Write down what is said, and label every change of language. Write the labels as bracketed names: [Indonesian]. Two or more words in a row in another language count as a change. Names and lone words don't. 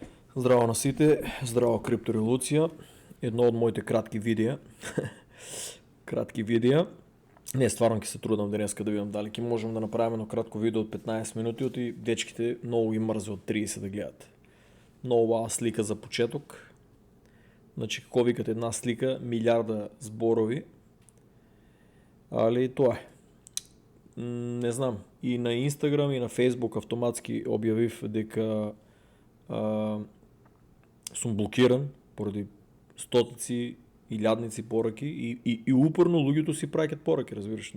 [Macedonian] Здраво на сите, здраво криптореволюция. Едно от моите кратки видеа. Кратки видеа. Не, стварно ќе се трудам денеска да видам дали ќе можем да направим едно кратко видео от 15 минути от и дечките много ги мързе от 30 да гледат. Много убава слика за почеток. Значи како викат една слика, милиарда зборови. Али тоа е. Не знам. И на Инстаграм и на Фейсбук автоматски објавив дека сум блокиран поради стотици илјадници пораки и упорно луѓето си праќаат пораки, разбираш.